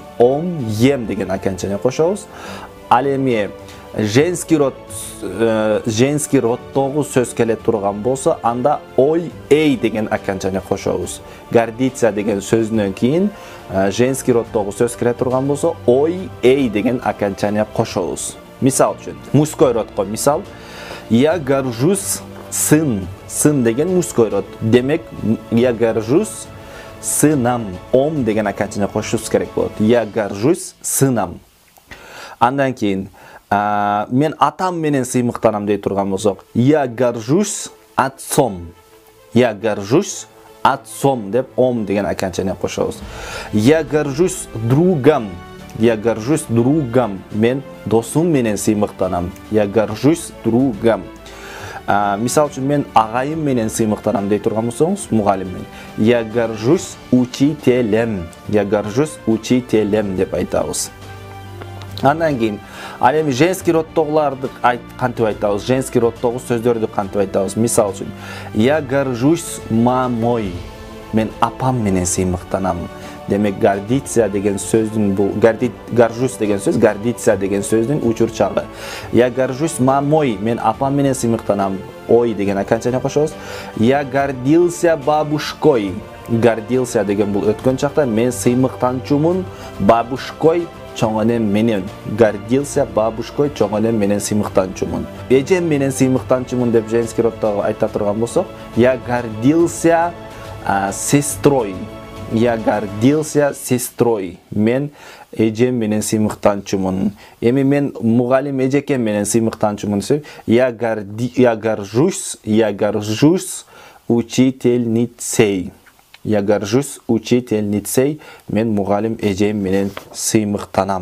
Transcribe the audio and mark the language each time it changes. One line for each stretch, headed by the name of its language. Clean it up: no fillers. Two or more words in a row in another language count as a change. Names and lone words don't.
Kyrgyz: Ом, ем деген окончание кошобуз. Ал эми женский роддогу сөз келе турган болсо, анда ой, эй деген окончание кошобуз. Гордиться деген сөзүнөн кийин женский роддогу сөз келе турган болсо, ой, эй деген окончание кошобуз. Мисал үчүн, мужской родко мисал,
Russian: я горжусь сын.
Kyrgyz: Сын деген
Russian: мужской род.
Kyrgyz: Демек,
Russian: я горжусь сыном.
Kyrgyz: Ом деген окончание кошушубуз керек болот.
Russian: Я горжусь сыном.
Kyrgyz: Андан кийин, мен атам менен сыймыктанам дей турган болсок,
Russian: я горжусь отцом. Я горжусь отцом
Kyrgyz: деп ом деген окончание кошобуз.
Russian: Я горжусь другом. Я горжусь другом.
Kyrgyz: Мен досум менен сыймыктанам.
Russian: Я горжусь другом.
Kyrgyz: Мисал үчүн, мен агайым менен сыймыктанам дей турган болсоңуз, мугалим менен.
Russian: Я горжусь учителем. Я горжусь учителем
Kyrgyz: деп айтабыз. Андан кийин, ал эми женский роддогуларды кантип айтабыз? Женский роддогу сөздөрдү кантип айтабыз? Мисал үчүн,
Russian: я горжусь мамой.
Kyrgyz: Мен апам менен сыймыктанам. Демек, гордиться деген сөздүн бул горжусь деген сөз, гордиться деген сөздүн учурчагы.
Russian: Я горжусь мамой,
Kyrgyz: мен апам менен сыймыктанам. Ой деген окончание кошобуз.
Russian: Я гордился бабушкой.
Kyrgyz: Гордился деген бул өткөн чакта, мен сыймыктанчумун бабушкой чоң энем менен.
Russian: Гордился бабушкой
Kyrgyz: чоң энем менен сыймыктанчумун. Эжем менен сыймыктанчумун деп женский роддогу айта турган болсок,
Russian: я гордился сестрой. Я гордился сестрой.
Kyrgyz: Мен эжем менен сыймыктанчумун. Эми мен мугалим эжекем менен сыймыктанчумун десем,
Russian: я горжусь учительницей. Я горжусь учительницей.
Kyrgyz: Мен мугалим эжем менен сыймыктанам.